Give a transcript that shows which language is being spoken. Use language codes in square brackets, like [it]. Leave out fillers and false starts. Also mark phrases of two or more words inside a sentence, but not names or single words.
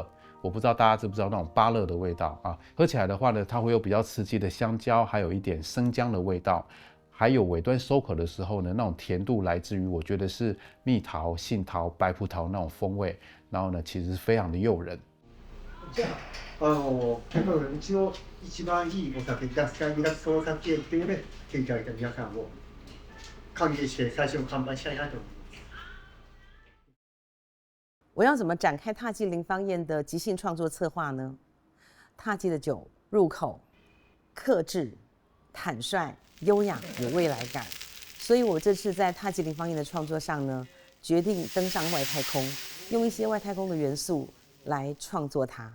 [zh] 我不知道大家知不知道那种芭乐的味道啊？喝起来的话呢，它会有比较刺激的香蕉，还有一点生姜的味道，还有尾端收口的时候呢，那种甜度来自于我觉得是蜜桃、杏桃、白葡萄那种风味，然后呢，其实非常的诱人。 [ja] じゃあ、例えばうちの一番いいお酒、獺祭2月創作系っていうので来ていただいた皆さんを歓迎して最初の乾杯したいなと思います。 [zh] 我要怎么展开踏迹林芳宴的即兴创作策划呢？踏迹的酒入口克制、坦率、优雅，有未来感。所以我这次在踏迹林芳宴的创作上呢，决定登上外太空，用一些外太空的元素来创作它。